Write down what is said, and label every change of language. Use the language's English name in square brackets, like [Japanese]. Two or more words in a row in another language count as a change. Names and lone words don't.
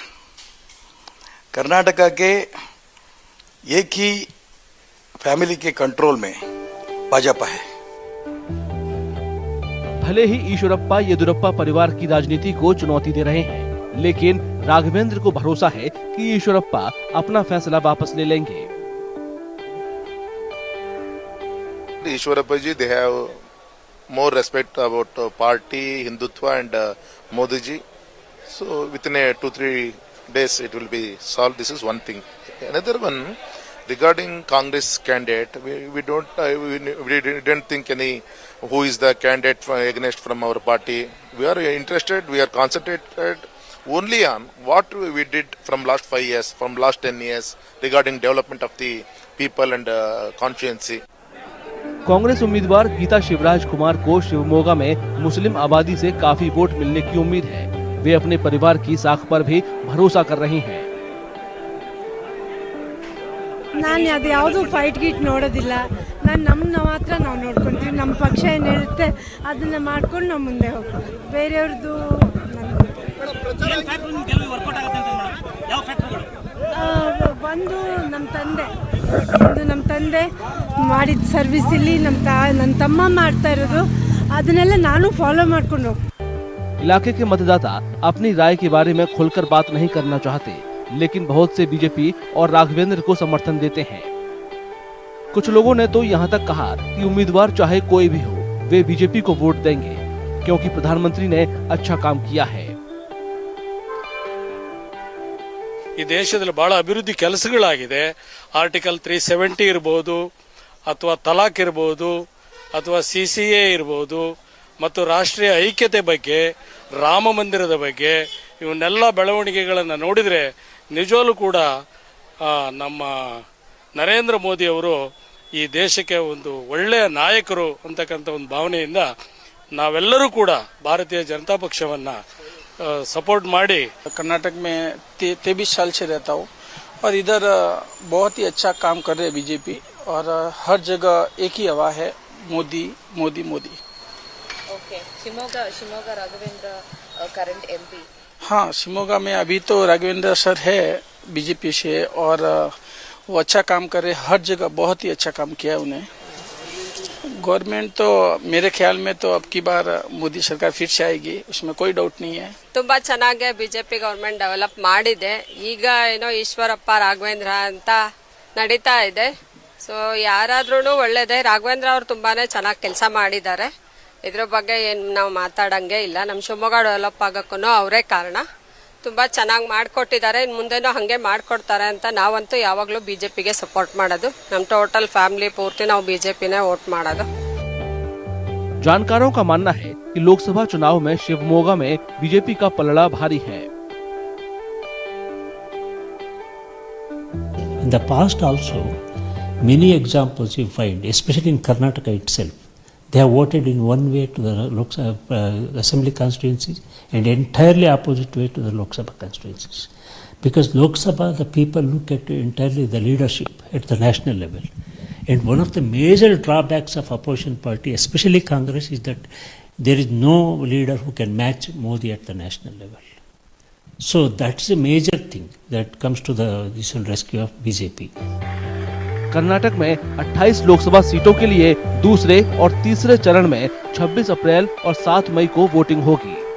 [Hindi] कर्नाटका के एक ही फैमिली के कंट्रोल में भाजपा है। भले ही ईश्वरप्पा येदियुरप्पा परिवार की राजनीति को चुनौती दे रहे हैं, लेकिन राघवेंद्र को भरोसा है कि ईश्वरप्पा अपना फैसला वापस ले लेंगे। ईश्वरप्पा जी, [English] they have more respect about party, Hindutva and Modi ji. So within 2-3 days it will be solved. This is one thing. Another one regarding Congress candidate, we didn't think any who is the candidate against from our party. We are interested. We are concentrated only on what we did from last 5 years, from last 10 years regarding development of the people and constituency. [Hindi] कांग्रेस उम्मीदवार गीता शिवराज कुमार को शिवमोगा में मुस्लिम आबादी से काफी वोट मिलने की उम्मीद है। वे अपने परिवार की साख पर भी भरोसा कर रही हैं। [Kannada] ನಾನು ಅದು ಯಾವುದು ಫೈಟ್ ಗೀಟ್ ನೋಡೋದಿಲ್ಲ। ನಾನು ನಮ್ಮನ್ನ ಮಾತ್ರ ನಾವು ನೋಡ್ಕೊಂತೀವಿ। ನಮ್ಮ ಪಕ್ಷ ಏನು ಹೇಳುತ್ತೆ ಅದನ್ನ ಮಾಡ್ಕೊಂಡು ನಾವು ಮುಂದೆ ಹೋಗ್ತೀವಿ। ಬೇರೆಯವ್ರದ್ದು ಒಂದು ನಮ್ಮ ತಂದೆ ಮಾಡಿದ ಸರ್ವಿಸ್ ಇಲ್ಲಿ ನನ್ನ ತಮ್ಮ ಮಾಡ್ತಾ ಇರೋದು, ಅದನ್ನೆಲ್ಲ ನಾನು ಫಾಲೋ ಮಾಡ್ಕೊಂಡು ಹೋಗ್ತೀನಿ। [Hindi] इलाके के मतदाता अपनी राय के बारे में खुलकर बात नहीं करना चाहते, लेकिन बहुत से बीजेपी और राघवेंद्र को समर्थन देते हैं। कुछ लोगों ने तो यहाँ तक कहा कि उम्मीदवार चाहे कोई भी हो, वे बीजेपी को वोट देंगे क्योंकि प्रधानमंत्री ने अच्छा काम किया है। [Kannada] ಈ ದೇಶದಲ್ಲಿ ಬಹಳ ಅಭಿವೃದ್ಧಿ ಕೆಲಸಗಳಾಗಿದೆ। ಆರ್ಟಿಕಲ್ 370 ಇರಬಹುದು, ಅಥವಾ ತಲಾಕ್ ಇರಬಹುದು, ಅಥವಾ CCA ಇರಬಹುದು, ಮತ್ತು ರಾಷ್ಟ್ರೀಯ ಐಕ್ಯತೆ ಬಗ್ಗೆ, ರಾಮ ಮಂದಿರದ ಬಗ್ಗೆ, ಇವನ್ನೆಲ್ಲ ಬೆಳವಣಿಗೆಗಳನ್ನು ನೋಡಿದರೆ ನಿಜವಾಗ್ಲೂ ಕೂಡ ನಮ್ಮ ನರೇಂದ್ರ ಮೋದಿ ಅವರು ಈ ದೇಶಕ್ಕೆ ಒಂದು ಒಳ್ಳೆಯ ನಾಯಕರು ಅಂತಕ್ಕಂಥ ಒಂದು ಭಾವನೆಯಿಂದ ನಾವೆಲ್ಲರೂ ಕೂಡ ಭಾರತೀಯ ಜನತಾ ಪಕ್ಷವನ್ನ सपोर्ट माड़ी। [Hindi] कर्नाटक में 23 साल से रहता हूँ और इधर बहुत ही अच्छा काम कर रहे बीजेपी और हर जगह एक ही हवा है, मोदी मोदी मोदी। [English] OK, Shimoga Raghavendra current MP, [Hindi] हाँ, शिवमोगा में अभी तो राघवेंद्र सर है बीजेपी से, और वो अच्छा काम कर रहे, हर जगह बहुत ही अच्छा काम किया है उन्हें। गवर्नमेंट तो मेरे ख्याल में तो अब की बार मोदी सरकार फिर से आएगी, उसमें कोई डाउट नहीं है। [Kannada] ತುಂಬಾ ಚೆನ್ನಾಗಿ [English] BJP government develop [Kannada] ಮಾಡಿದೆ. ಈಗ ಏನೋ ಈಶ್ವರಪ್ಪ ರಾಘವೇಂದ್ರ ಅಂತ ನಡೀತಾ ಇದೆ. ಸೊ ಯಾರಾದ್ರೂ ಒಳ್ಳೇದೇ. ರಾಘವೇಂದ್ರ ಅವರು ತುಂಬಾನೇ ಚೆನ್ನಾಗಿ ಕೆಲಸ ಮಾಡಿದ್ದಾರೆ. ಇದ್ರ ಬಗ್ಗೆ ಏನು ನಾವು ಮಾತಾಡಂಗೆ ಇಲ್ಲ. ನಮ್ಮ ಶಿವಮೊಗ್ಗ ಡೆವಲಪ್ ಆಗಕ್ಕೂ ಅವರೇ ಕಾರಣ. ತುಂಬಾ ಚೆನ್ನಾಗಿ ಮಾಡಿಕೊಟ್ಟಿದ್ದಾರೆ. ಇನ್ನು ಮುಂದೆನೂ ಹಾಗೆ ಮಾಡಿಕೊಡ್ತಾರೆ ಅಂತ ನಾವಂತೂ ಯಾವಾಗಲೂ ಬಿಜೆಪಿಗೆ ಸಪೋರ್ಟ್ ಮಾಡೋದು. ನಮ್ಮ [English] total family [Kannada] ಪೂರ್ತಿ ನಾವು ಬಿಜೆಪಿನೇ ವೋಟ್ ಮಾಡೋದು. [Hindi] जानकारों का मानना है कि लोकसभा चुनाव में शिवमोगा में बीजेपी का पलड़ा भारी है। [English] In the past also, many examples you find, especially in Karnataka itself, they have voted in one way to the Lok Sabha assembly constituencies and entirely opposite way to the Lok Sabha constituencies. Because Lok Sabha, the people look at entirely the leadership at the national level. And one of the major drawbacks of opposition party, especially Congress, is that there is no leader who can match Modi at the national level. So that's a major thing that comes to the rescue of BJP. [Hindi] कर्नाटक में 28 लोकसभा सीटों के लिए दूसरे और तीसरे चरण में 26 अप्रैल और 7 मई को वोटिंग होगी।